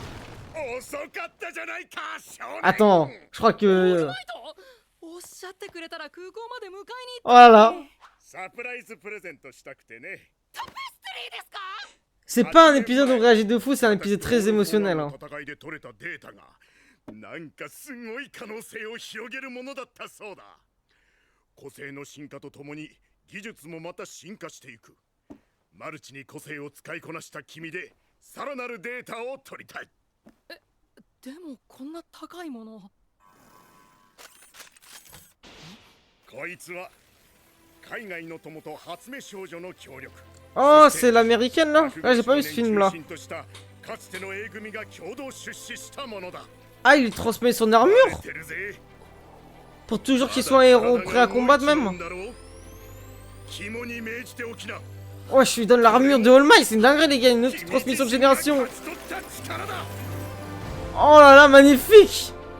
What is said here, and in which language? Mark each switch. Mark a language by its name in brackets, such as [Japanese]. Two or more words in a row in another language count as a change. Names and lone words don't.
[French] Attends, je crois que... Oh là là. C'est pas un épisode où on réagit de fou, c'est un épisode très émotionnel. Hein. [Japanese] なんかすごい可能性を広げるものだったそうだ。個性の進化とともに技術もまた進化していく。マルチに個性を使いこなした君でさらなるデータを取りたい。でもこんな高いもの。こいつは海外の友と発明少女の協力。 [French] Oh, c'est l'américaine là? Ah, j'ai pas vu ce film là. [Japanese] かつての A 組が共同出資したものだ。 [French] Ah, il lui transmet son armure? Pour toujours qu'il soit un héros prêt à combattre même? Ouais, je lui donne l'armure de All Might, c'est une dinguerie les gars, une autre transmission de génération. Oh là là, magnifique.